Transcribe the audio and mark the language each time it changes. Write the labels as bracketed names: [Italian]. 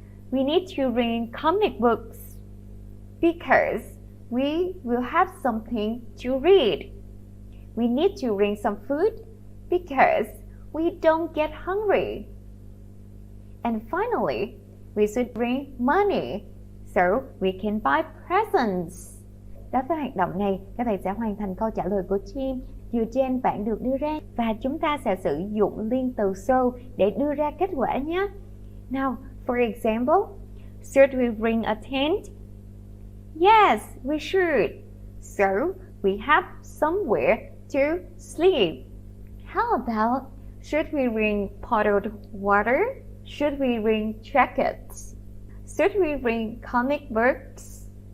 [English] We need to bring comic books because we will have something to read. We need to bring some food because we don't get hungry. And finally, we should bring money so we can buy presents. [Vietnamese] Đối với hoạt động này, các bạn sẽ hoàn thành câu trả lời của team dựa trên bảng được đưa ra và chúng ta sẽ sử dụng liên từ so để đưa ra kết quả nhé. [English] Now, for example, should we bring a tent? Yes, we should. So we have somewhere to sleep. How about, should we bring bottled water? Should we bring jackets? Should we bring comic books?